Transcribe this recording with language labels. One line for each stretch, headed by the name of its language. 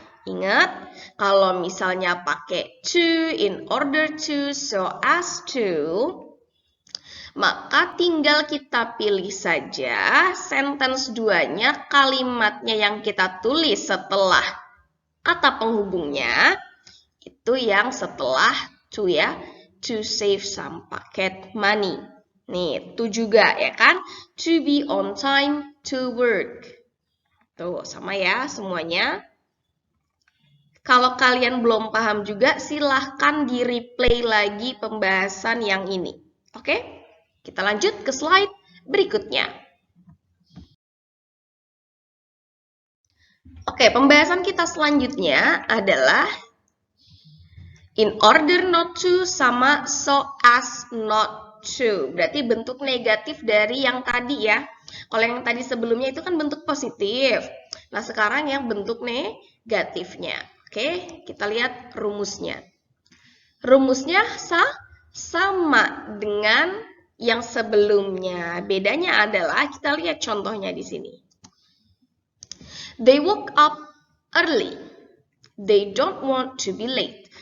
Indonesian: Ingat, kalau misalnya pakai to, in order to, so as to, maka tinggal kita pilih saja sentence 2-nya, kalimatnya yang kita tulis setelah kata penghubungnya, itu yang setelah to ya.
English: To save some pocket money.
Indonesian: Nih, to juga ya kan?
English: To be on time to work.
Indonesian: Tuh, sama ya semuanya. Kalau kalian belum paham juga, silahkan di-replay lagi pembahasan yang ini. Oke? Kita lanjut ke slide berikutnya. Oke, pembahasan kita selanjutnya adalah in order not to sama so as not to. Berarti bentuk negatif dari yang tadi ya. Kalau yang tadi sebelumnya itu kan bentuk positif. Nah, sekarang yang bentuk negatifnya. Oke, kita lihat rumusnya. Rumusnya sama dengan yang sebelumnya. Bedanya adalah kita lihat contohnya di sini.
English: They woke up early. They don't want to be late.